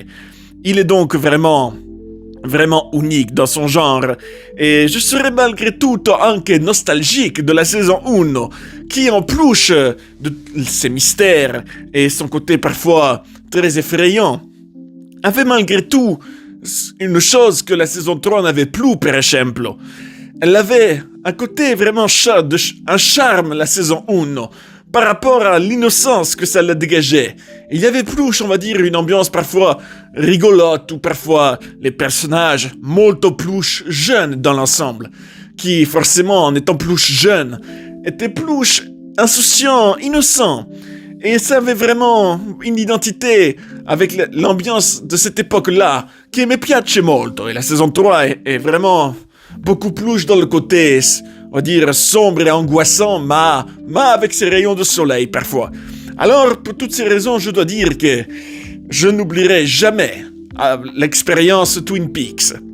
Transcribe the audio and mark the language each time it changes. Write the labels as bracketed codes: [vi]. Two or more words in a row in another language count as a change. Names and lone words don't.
[fr] Il est donc vraiment unique dans son genre, et je serais malgré tout anche nostalgique de la saison 1, qui en plus de ses mystères et son côté parfois très effrayant, avait malgré tout une chose que la saison 3 n'avait plus, [it] per esempio. [fr] Elle avait un côté vraiment un charme, la saison 1, par rapport à l'innocence que ça la dégageait. Il y avait plus, on va dire, une ambiance parfois rigolote ou parfois les personnages molto plus jeunes dans l'ensemble, qui forcément, en étant plus jeunes, étaient plus insouciants, innocents. Et ça avait vraiment une identité avec l'ambiance de cette époque-là qui me [it] piace molto. [fr] Et la saison 3 est vraiment beaucoup plus dans le côté, on va dire, sombre et angoissant, mais avec ses rayons de soleil parfois. Alors, pour toutes ces raisons, je dois dire que je n'oublierai jamais l'expérience Twin Peaks.